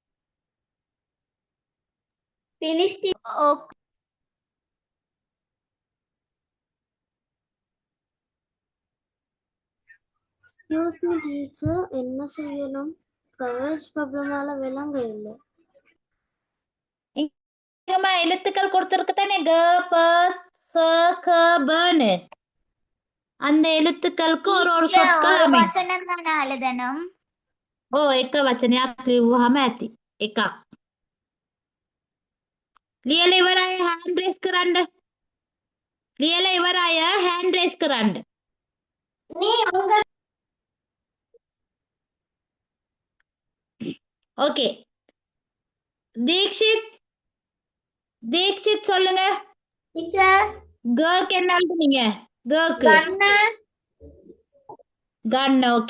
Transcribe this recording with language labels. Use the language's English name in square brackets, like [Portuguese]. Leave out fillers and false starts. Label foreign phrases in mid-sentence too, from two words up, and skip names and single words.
[English] excuse me teacher [Tamil] என்ன செய்யணும் [English] coverage problemால [Tamil] விளங்க இல்லை எழுத்துக்கள் கொடுத்திருக்கு தானே க ப ச க ப னு அந்த எழுத்துக்களுக்கு ஒரு ஒரு Teacher, சொற்கள் ஒரு அமையும். [Sinhala] වචන ගාන எழுதணும். එක වචනයක් ලිව්වහම ඇති. එකක්. ලියලා ඉවර අය [English] hand raise [Sinhala] කරන්න. ලියලා ඉවර අය [English] hand raise [Sinhala] කරන්න. [Tamil] ஓகே. தீக்ஷித் சொல்லுங்க. டீச்சர் கேர்க்கு என்ன எழுதுனீங்க? கேர்க்கு கன். ஓகே.